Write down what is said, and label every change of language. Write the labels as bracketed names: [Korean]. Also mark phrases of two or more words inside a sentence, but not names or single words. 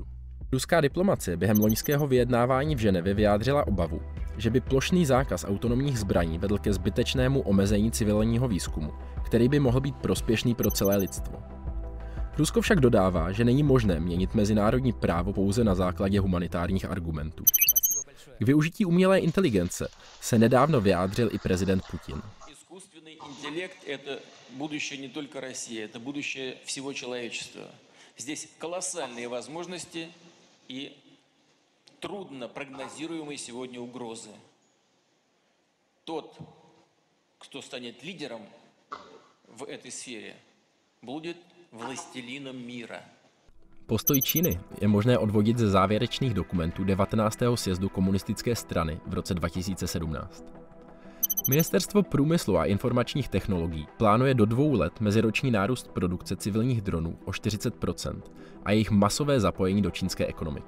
[Czech] Ruská diplomacie během loňského vyjednávání v Ženevě vyjádřila obavu, že by plošný zákaz autonomních zbraní vedl ke zbytečnému omezení civilního výzkumu, který by mohl být prospěšný pro celé lidstvo. Rusko však dodává, že není možné měnit mezinárodní právo pouze na základě humanitárních argumentů. K využití umělé inteligence se nedávno vyjádřil i prezident Putin. [Russian] Интеллект – это будущее не только России, это будущее всего человечества. Здесь колоссальные возможности и трудно прогнозируемые сегодня угрозы. Тот, кто станет лидером в этой сфере, будет властелином мира. [Czech] Postoj Číny je možné odvodit ze závěrečných dokumentů 19. sjezdu komunistické strany v roce 2017. Ministerstvo průmyslu a informačních technologií plánuje do 2 let meziroční nárůst produkce civilních dronů o 40% a jejich masové zapojení do čínské ekonomiky.